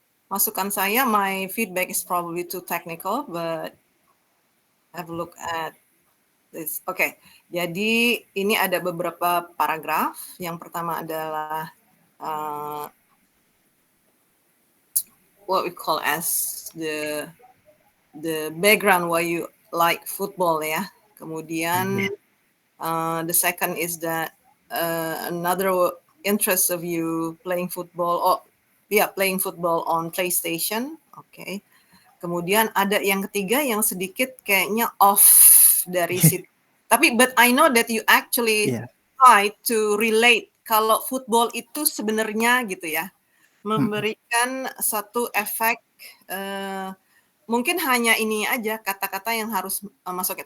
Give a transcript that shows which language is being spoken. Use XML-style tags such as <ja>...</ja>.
<id>Masukan saya,</id> <en>my feedback is probably too technical, but have a look at this.</en> <id>Okay, jadi ini ada beberapa paragraf. Yang pertama adalah</id> <en>what we call as the background why you like football ya.</en> <id>Kemudian</id> <en>the second is that another interest of you playing football playing football on PlayStation. Okay.</en> <id>Kemudian ada yang ketiga yang sedikit kayaknya off dari situ. Tapi</id> <en>but I know that you actually try to relate</en> <id>kalau football itu sebenarnya gitu ya, memberikan satu efek mungkin hanya ini aja kata-kata yang harus masuk.</id>